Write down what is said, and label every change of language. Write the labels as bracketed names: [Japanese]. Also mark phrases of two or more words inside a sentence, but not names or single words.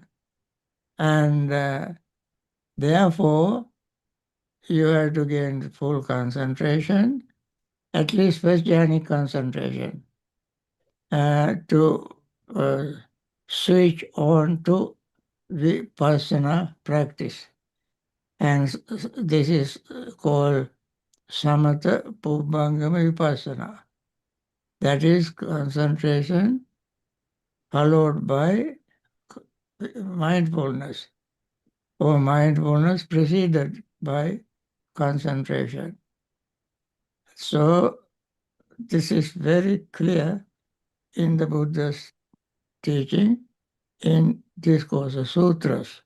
[English] And therefore, you have to gain full concentration, at least first jhanic concentration, to switch on to vipassana practice. And this is called [Pali] samatha pubbangama vipassana. [English] That is concentration followed by mindfulness, or mindfulness preceded by concentration. So this is very clear in the Buddha's teaching in Discourse Sutras.